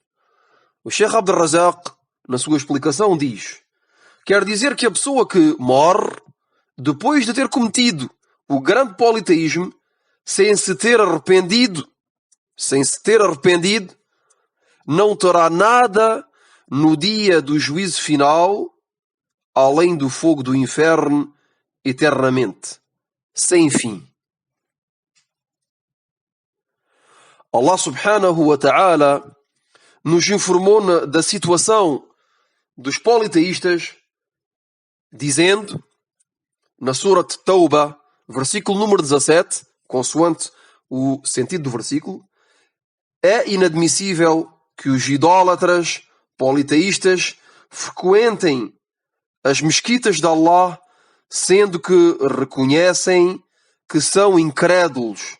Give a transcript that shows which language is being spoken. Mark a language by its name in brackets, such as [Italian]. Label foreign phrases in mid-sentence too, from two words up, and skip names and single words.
[Portuguese] O Sheikh Abdul Razak, na sua explicação, diz: quer dizer que a pessoa que morre depois de ter cometido o grande politeísmo sem se ter arrependido, não terá nada no dia do juízo final além do fogo do inferno eternamente, sem fim. [Arabic] الله سبحانه وتعالى [Portuguese] nos informou da situação dos politeístas, dizendo na Surat Tauba, versículo número 17, consoante o sentido do versículo: é inadmissível que os idólatras politeístas frequentem as mesquitas de Allah, sendo que reconhecem que são incrédulos.